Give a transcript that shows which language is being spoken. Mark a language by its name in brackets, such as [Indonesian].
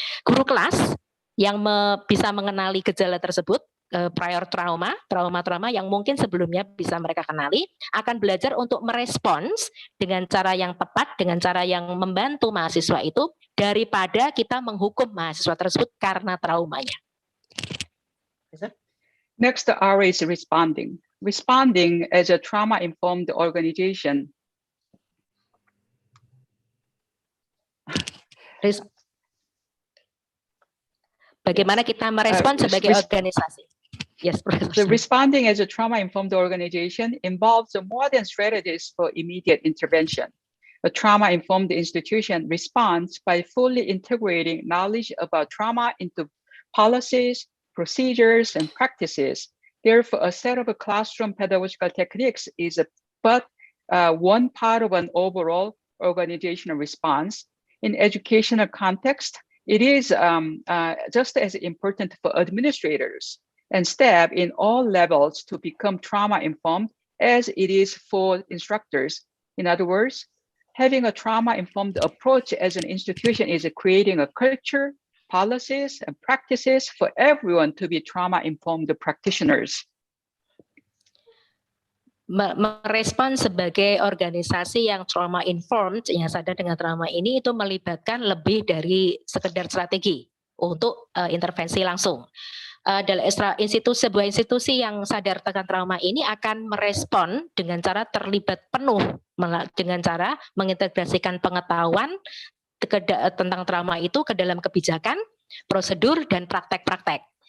[Indonesian] Guru kelas yang bisa mengenali gejala tersebut, [English] prior trauma [Indonesian] yang mungkin sebelumnya bisa mereka kenali, akan belajar untuk merespons dengan cara yang tepat, dengan cara yang membantu mahasiswa itu, daripada kita menghukum mahasiswa tersebut karena traumanya. [English] Next, the R is responding. Responding as a trauma-informed organization. [Indonesian] Bagaimana kita merespon sebagai organisasi? [English] Yes, Professor. The responding as a trauma-informed organization involves modern strategies for immediate intervention. A trauma-informed institution responds by fully integrating knowledge about trauma into policies, procedures, and practices. Therefore, a set of classroom pedagogical techniques is but one part of an overall organizational response. In educational context, it is just as important for administrators and staff in all levels to become trauma-informed as it is for instructors. In other words, having a trauma-informed approach as an institution is creating a culture, policies, and practices for everyone to be trauma-informed practitioners. [Indonesian] Merespon sebagai organisasi yang trauma-informed, yang sadar dengan trauma ini, itu melibatkan lebih dari sekedar strategi untuk intervensi langsung. Dalam sebuah institusi yang sadar tentang trauma ini akan merespon dengan cara terlibat penuh, dengan cara mengintegrasikan pengetahuan tentang trauma itu ke dalam kebijakan, prosedur, dan praktek-praktek.